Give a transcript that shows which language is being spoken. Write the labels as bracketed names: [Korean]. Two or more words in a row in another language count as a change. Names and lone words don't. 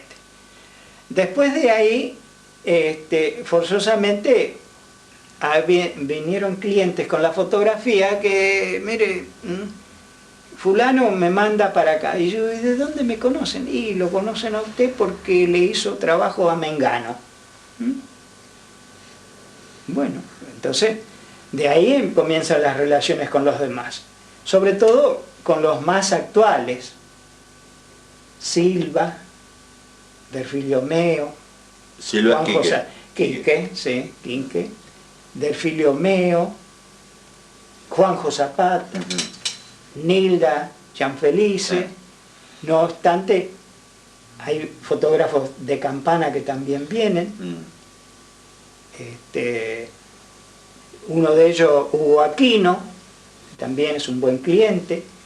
[Spanish] Después de ahí, forzosamente vinieron clientes con la fotografía que, mire, fulano me manda para acá. Y yo, ¿y de dónde me conocen? Y lo conocen a usted porque le hizo trabajo a Mengano. Bueno, entonces, de ahí comienzan las relaciones con los demás. Sobre todo con los más actuales. Silva, Delfilio Meo, Silva Quinque, sí, Quinque, Delfilio Meo, Juanjo Zapata, Nilda Gianfelice. No obstante, hay fotógrafos de Campana que también vienen. Uno de ellos, Hugo Aquino, también es un buen cliente.